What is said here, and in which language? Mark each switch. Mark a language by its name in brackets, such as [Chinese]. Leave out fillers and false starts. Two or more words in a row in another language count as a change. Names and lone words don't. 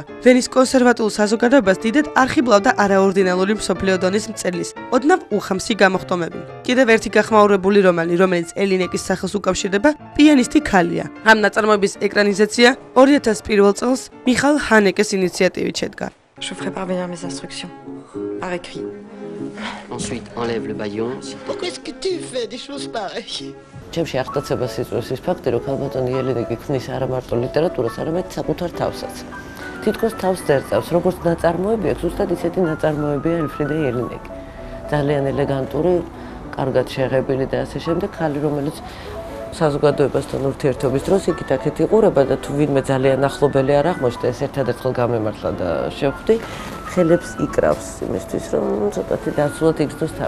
[Georgian] ვენის კონსერვატულ საზოგადოებას დიდად არხიბლავდა არაორდინალური მსოფლიო დონის მწერლის, ოდნავ უხამსი გამოხტომები. კიდევ ერთი გახმაურებული რომანი, რომელიც ელინეკის სახელს უკავშირდება, პიანისტი ქალია. ამ ნაწარმოების ეკრანიზაცია 2001 წელს მიხაილ ჰანეკეს ინიციატივით შედგა. [French] Je ferai parvenir mes instructions par écrit. Ensuite, enlève le baillon. Pourquoi est-ce que tu fais des choses pareilles? [Georgian] ჩემში აღტაცებას იწვევს ის ფაქტი, რომ ქალბატონი ელინეკი ქმნის არა მარტო ლიტერატურას, არამედ საკუთარ თავსაც. თითქოს თავს წერწავს, როგორც ნაწარმოები აქვს, ზუსტად ისეთი ნაწარმოებია ელფრიდე ელინეკი. ძალიან ელეგანტური, კარგად შეღებილი და ასე შემდეგ, ქალი, რომელიც საზოგადოებასთან ურთიერთობის დროს იქით-აქეთ იყურება და თუ ვინმე ძალიან ახლობელი არ აღმოჩნდა, ეს ერთადერთხელ გამემართლა და შევხვდი, ხელებს იკრავს იმისთვის, რომ ცოტათი დაცულად იგრძნოს თავი.